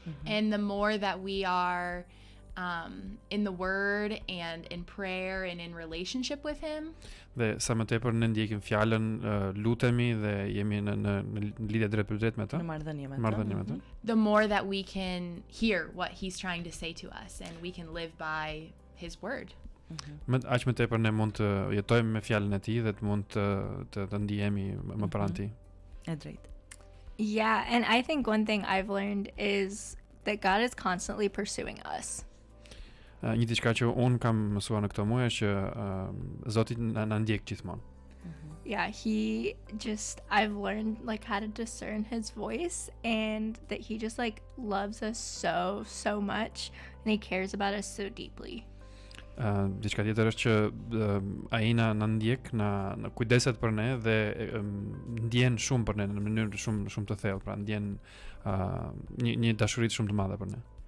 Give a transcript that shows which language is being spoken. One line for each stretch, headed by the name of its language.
English: And the more that we are in the word and in prayer and in relationship with him,
Albanian: Dhe sa më tepër ne ndjekim fjalën, lutemi dhe jemi në lidhje drejt për drejt me të. Në marrëdhënie me të.
English: the more that we can hear what he's trying to say to us, and we can live by his word.
Albanian: Aq më tepër ne mund të jetojmë me fjalën e tij dhe të mund të ndihemi më pranë tij. E drejt.
English: Yeah, and I think one thing I've learned is that God is constantly pursuing us.
Albanian: Një diçka që unë kam mësuar në këto muaj është që Zoti na ndjek gjithmonë.
English: Yeah, I've learned like how to discern his voice, and that he just like loves us so much, and he cares about us so deeply.
Albanian: Diçka tjetër është që ai na ndjek, na kujdeset për ne dhe ndjen shumë për ne në mënyrë shumë të thellë, pra ndjen një dashuri shumë të madhe për ne.